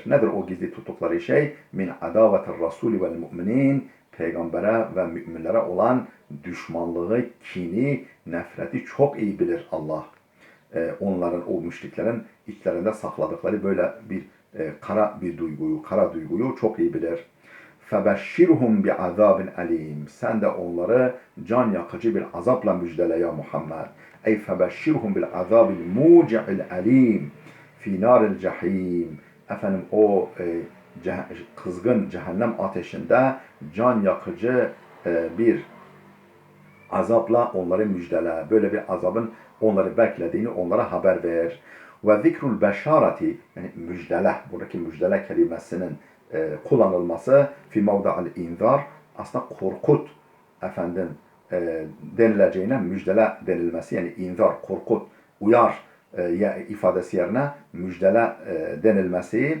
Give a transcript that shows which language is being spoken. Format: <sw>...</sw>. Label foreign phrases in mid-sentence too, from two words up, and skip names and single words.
<tr>Nedir o gizli tuttukları şey?</tr> <ar>من عداوة الرسول والمؤمنين,</ar> <tr>peygambere ve müminlere olan düşmanlığı, kini, nefreti çok iyi bilir Allah. Onların, o müşriklerin içlerinde sakladıkları böyle bir kara duyguyu çok iyi bilir.</tr> <ar>فَبَشِّرْهُمْ بِعَذَابٍ أَلِيمٍ</ar> <tr>Sen de onları can yakıcı bir azapla müjdele ya Muhammed. Ey</tr> <ar>فَبَشِّرْهُمْ بِالْعَذَابِ الْمُوجِعِ الْأَلِيمِ فِي نَارِ الْجَحِيمِ</ar> <tr>Efendim o kızgın cehennem ateşinde can yakıcı bir azapla onları müjdele. Böyle bir azabın onları beklediğini onlara haber ver.</tr> <ar>وذكر البشارة,</ar> <tr>yani müjdele, buradaki müjdele kelimesinin kullanılması</tr> <ar>في موضع الإنذار,</ar> <tr>aslında korkut efendim denileceğine müjdele denilmesi, yani inzar, korkut, uyar ifadesi yerine müjdele denilmesi.</tr>